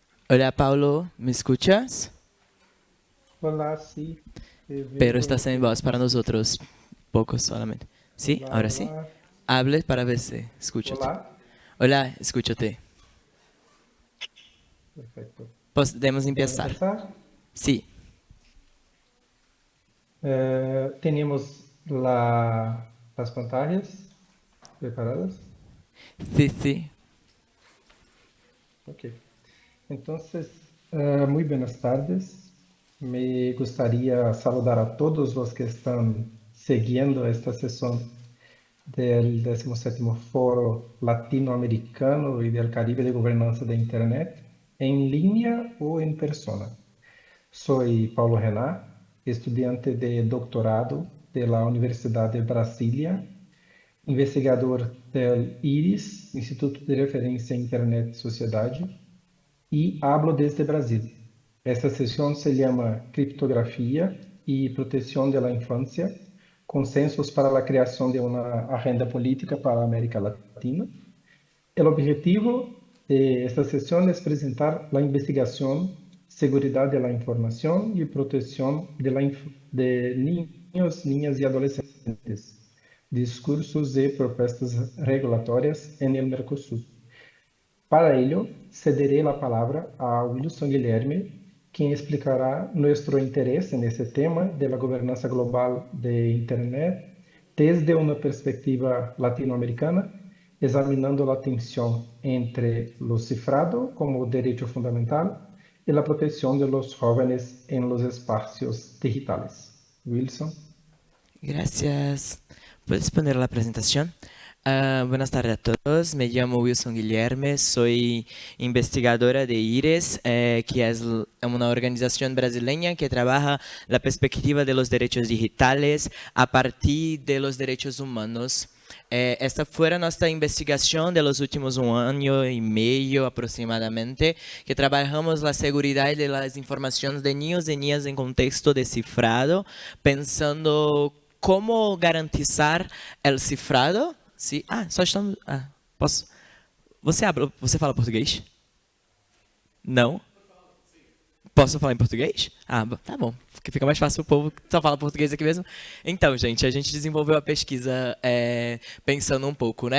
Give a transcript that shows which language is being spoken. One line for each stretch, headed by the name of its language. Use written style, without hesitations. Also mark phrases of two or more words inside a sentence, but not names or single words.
Spanish: Hola Paulo, ¿me escuchas?
Portuguese: Olá, sim, eu
Spanish: Pero
Portuguese: vejo
Spanish: estás
Portuguese: que
Spanish: en voz para nosotros, pocos solamente. ¿Sí?
Portuguese: olá,
Spanish: ¿Ahora sí?
Portuguese: olá,
Spanish: Hable para ver si escúchate.
Portuguese: olá.
Spanish: Hola, escúchate.
Portuguese: Perfeito. Podemos Podemos
Spanish: empezar.
Portuguese: começar?
Spanish: Sí,
Portuguese: Temos as pantalhas preparadas?
Spanish: sí, sí.
Portuguese: Ok. Então, muito
Spanish: buenas tardes.
Portuguese: Me gostaria de saludar a todos os que estão seguindo esta sessão do 17º Foro Latino-Americano e do Caribe de Governança da Internet, em linha ou em persona.
Spanish: Soy Paulo Renat, estudiante de doctorado de la Universidad de Brasilia, investigador del IRIS, Instituto de Referência Internet Sociedade, e hablo desde Brasil.
Portuguese: Esta sessão se chama Criptografia e Proteção da Infância, Consensos para a Criação de uma Agenda Política para a América Latina. O objetivo de esta sessão é apresentar a investigação, segurança da informação e proteção de
Spanish: niños, niñas
Portuguese: e adolescentes, discursos e propostas regulatórias em el Mercosul. Para ello, cederé a palavra a Wilson Guilherme, quem explicará nosso interesse nesse tema de la governança global de Internet desde uma perspectiva latino-americana, examinando a tensão entre o cifrado como direito fundamental e a proteção
Spanish: de los jóvenes en los espacios digitales.
Portuguese: Wilson.
Spanish: Gracias. ¿Puedes poner la presentación? Buenas tardes a todos. Me llamo Wilson Guilherme, soy investigadora de IRES, que es una organización brasileña que trabaja la perspectiva de los derechos digitales a partir de los derechos humanos. Esta fue nuestra investigación de los últimos un año y medio aproximadamente, que trabajamos la seguridad de las informaciones de niños y niñas en contexto de cifrado, pensando como garantizar el cifrado.
Portuguese: Sim. Ah, só estamos. Ah, posso. Você fala português? Não? Posso falar em português? Ah, tá bom. Porque fica mais fácil o povo que só fala português aqui mesmo. Então, gente, a gente desenvolveu a pesquisa pensando um pouco, né?